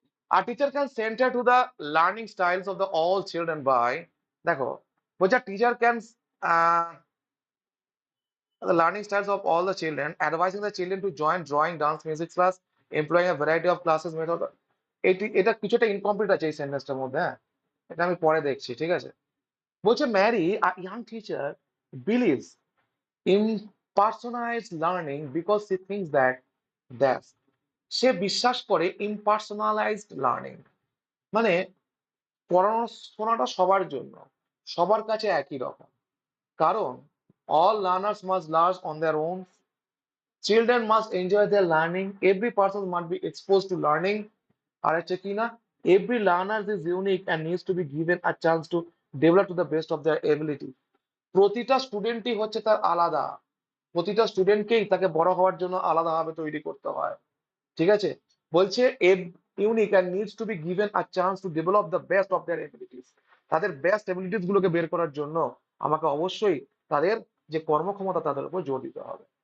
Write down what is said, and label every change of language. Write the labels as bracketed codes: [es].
[en] আর teacher can centre to the learning styles of the all children by, [bn] দেখো বলছে [en] Teacher can the learning styles of all the children, advising the children to join drawing, dance, music class, employing a variety of classes method. [bn] এটা কিছুটা incomplete আছে এই সেন্টেন্সটার মধ্যে, হ্যাঁ, এটা আমি পরে দেখছি, ঠিক আছে। [en] বলছে Mary a young teacher believes in personalised learning because she thinks that [bn] সে বিশ্বাস করে ইমপার্সোনালাইজড লার্নিং, মানে পড়াশোনাটা সবার জন্য, সবার কাছে একই রকম। কারণ [en] all learners must learn on their own. Children must enjoy their learning. Every person must be exposed to learning. [bn] আর হচ্ছে কি না, [en] every learner is unique and needs to be given a chance to develop to the best of their ability. [bn] প্রতিটা স্টুডেন্টই হচ্ছে তার আলাদা, প্রতিটা স্টুডেন্টকেই তাকে বড় হওয়ার জন্য আলাদাভাবে তৈরি করতে হয়, ঠিক আছে। বলছে [en] Unique and needs to be given a chance to develop the best of their abilities. [bn] তাদের বেস্ট এবিলিটিস গুলোকে বের করার জন্য আমাকে অবশ্যই তাদের যে কর্মক্ষমতা তাদের উপর জোর দিতে হবে।